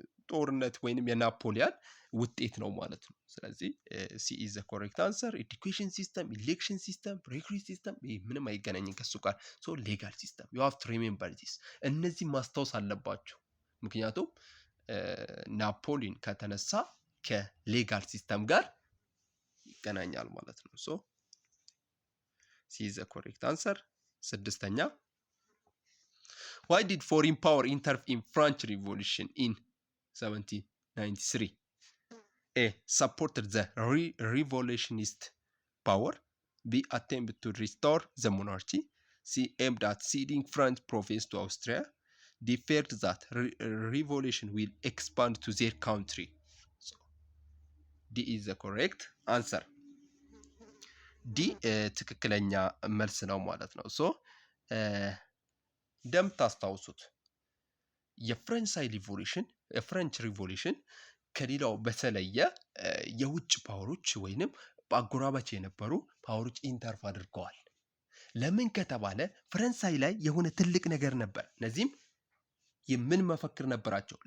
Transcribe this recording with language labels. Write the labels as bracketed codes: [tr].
[am] ጦርነት ወይንም የናፖሊዮን ውጤት ነው ማለት ነው። ስለዚህ [en] ሲ ኢዝ ዘ ኮሬክት አንሰር። [am] ኤዱኬሽን ሲስተም፣ ኢሌክሽን ሲስተም፣ ፕሪክሪ ሲስተም ይሄ ምንም አይገናኝም ከሱ ጋር። [en] ሶ ሌጋል ሲስተም ዩ ሃቭ ቱ ሪሜምበር ዲስ። [am] እነዚህ ማስታወስ አለባችሁ። ምክንያቱም ናፖሊዮን ከተነሳ ከሌጋል ሲስተም ጋር ይገናኛል ማለት ነው። ሶ ሲ ኢዝ ዘ ኮሬክት አንሰር። ስድስተኛ [en] why did foreign power intervene in French Revolution in 1793? A. Supported the revolutionist power. B. Attempted to restore the monarchy. C. Aimed at ceding French province to Austria. they feared that revolution will expand to their country. So D is the correct answer. [am] ዲ ትክክለኛ መልስ ነው ማለት ነው። ሶ እንደምታስታውሱት የፍሬንች ሪቮሉሽን ከሌላው በተለየ የውጭ ፓወሮች ወይንም በአጎራባች የነበሩ ፓወሮች ኢንተርፍ አድርገዋል። ለምን ከተባለ ፈረንሳይ ላይ የሆነ ትልቅ ነገር ነበር። እነዚህም የምን መፈክር ነበራቸው?